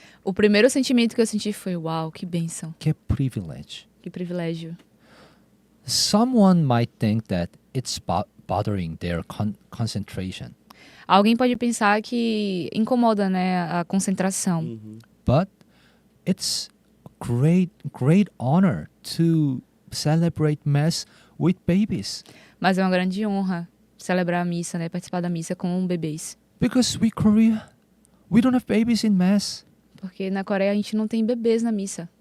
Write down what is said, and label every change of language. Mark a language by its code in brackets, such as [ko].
[pt] O primeiro sentimento que eu senti foi, uau, que bênção, que privilege. que privilégio. [en] Someone might think that it's bothering their concentration, [pt] Alguém pode pensar que incomoda, né, a concentração. Uhum. [en] but it's great honor to celebrate Mass with babies. [pt] Mas é uma grande honra celebrar a missa, né, participar da missa com bebês. [en] Because Korea, we don't have babies in Mass. [pt] Porque na Coreia a gente não tem bebês na missa.